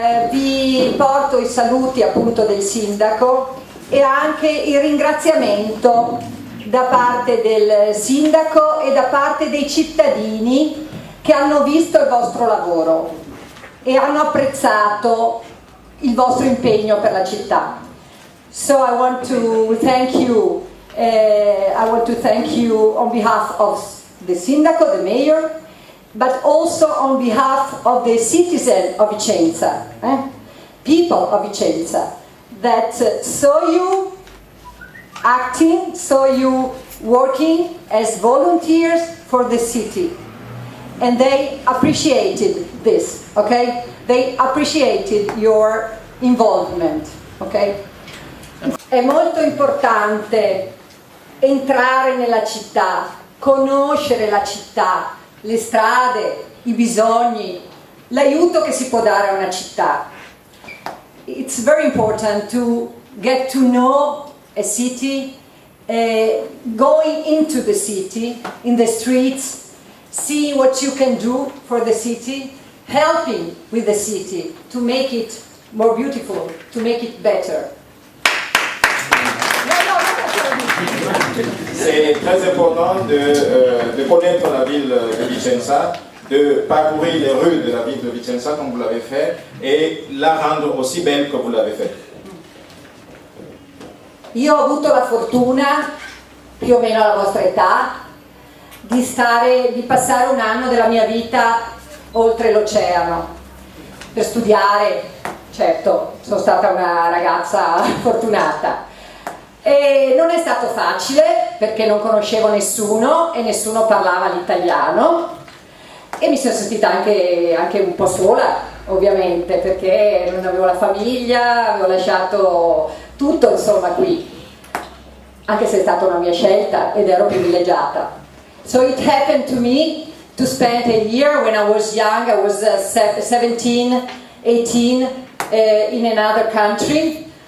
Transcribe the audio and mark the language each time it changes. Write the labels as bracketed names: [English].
[Italian] Vi porto i saluti appunto del sindaco e anche il ringraziamento da parte del sindaco e da parte dei cittadini che hanno visto il vostro lavoro e hanno apprezzato il vostro impegno per la città. [English] So I want to thank you. I want to thank you on behalf of the sindaco, the mayor, but also on behalf of the citizens of Vicenza, people of Vicenza, that saw you acting, saw you working as volunteers for the city. And they appreciated this, okay? They appreciated your involvement, okay? [Italian] È molto importante entrare nella città, conoscere la città, le strade, i bisogni, l'aiuto che si può dare a una città. [English] It's very important to get to know a city, going into the city, in the streets, seeing what you can do for the city, helping with the city to make it more beautiful, to make it better. [French] C'est très important de connaître la ville de Vicenza, de parcourir les rues de la ville de Vicenza comme vous l'avez fait et la rendre aussi belle que vous l'avez fait. [Italian] Io ho avuto la fortuna, più o meno alla vostra età, di passare un anno della mia vita oltre l'oceano per studiare. Certo, sono stata una ragazza fortunata. E non è stato facile perché non conoscevo nessuno e nessuno parlava l'italiano e mi sono sentita anche un po' sola, ovviamente, perché non avevo la famiglia, avevo lasciato tutto insomma qui, anche se è stata una mia scelta ed ero privilegiata. [English] So it happened to me to spend a year when I was young. I was 17, 18 in another country.